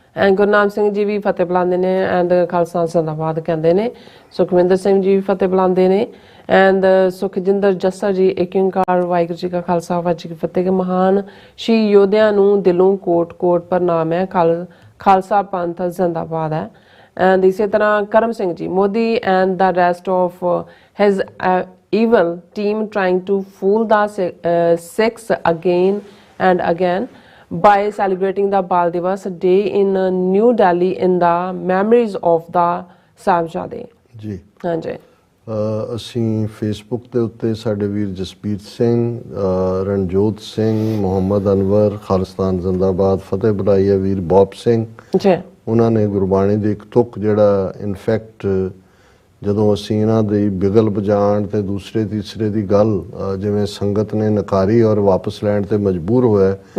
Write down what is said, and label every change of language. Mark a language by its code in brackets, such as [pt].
[pa] And Gurnam Singh ji ਵੀ ਫਤਿਹ ਬੁਲਾਉਂਦੇ ਨੇ and Khalsa ਜ਼ਿੰਦਾਬਾਦ ਕਹਿੰਦੇ ਨੇ। ਸੁਖਵਿੰਦਰ ਸਿੰਘ ਜੀ ਵੀ ਫਤਿਹ ਬੁਲਾਉਂਦੇ ਨੇ ਐਂਡ ਸੁਖਜਿੰਦਰ ਜੱਸਾ ਜੀ ਏਕ ਓਂਕਾਰ ਵਾਹਿਗੁਰੂ ਜੀ ਕਾ ਖਾਲਸਾ ਵਾਹਿਗੁਰੂ ਜੀ ਕੀ ਫਤਿਹ। ਮਹਾਨ ਸ਼ਹੀਦ ਯੋਧਿਆਂ ਨੂੰ ਦਿਲੋਂ ਕੋਟ ਕੋਟ ਪ੍ਰਣਾਮ ਹੈ। ਖਾਲਸਾ ਪੰਥ ਜ਼ਿੰਦਾਬਾਦ ਹੈ। ਐਂਡ ਇਸੇ ਤਰ੍ਹਾਂ [en] Karam Singh ji Modi and the rest of his evil team trying to fool the Sikhs again and again by celebrating the Bal Divas Day in New Delhi in the memories of the Sahibzade। [pa] ਜੀ ਹਾਂਜੀ। ਅਸੀਂ Facebook ਦੇ ਉੱਤੇ ਸਾਡੇ ਵੀਰ ਜਸਪੀਰ ਸਿੰਘ, ਰਣਜੋਤ ਸਿੰਘ, ਮੁਹੰਮਦ ਅਨਵਰ, ਖਾਲਿਸਤਾਨ ਜ਼ਿੰਦਾਬਾਦ ਫਤਿਹ ਬੁਲਾਈ ਹੈ ਵੀਰ Bob Singh ji. ਉਹਨਾਂ ਨੇ ਗੁਰਬਾਣੀ ਦੀ ਇੱਕ ਤੁਕ ਜਿਹੜਾ ਇਨਫੈਕਟ ਜਦੋਂ ਅਸੀਂ ਇਹਨਾਂ ਦੀ ਬਿਗਲ ਵਜਾਉਣ ਤੇ ਦੂਸਰੇ ਤੀਸਰੇ ਦੀ ਗੱਲ ਜਿਵੇਂ ਸੰਗਤ ਨੇ ਨਕਾਰੀ ਔਰ ਵਾਪਸ ਲੈਣ ਤੇ ਮਜਬੂਰ ਹੋਇਆ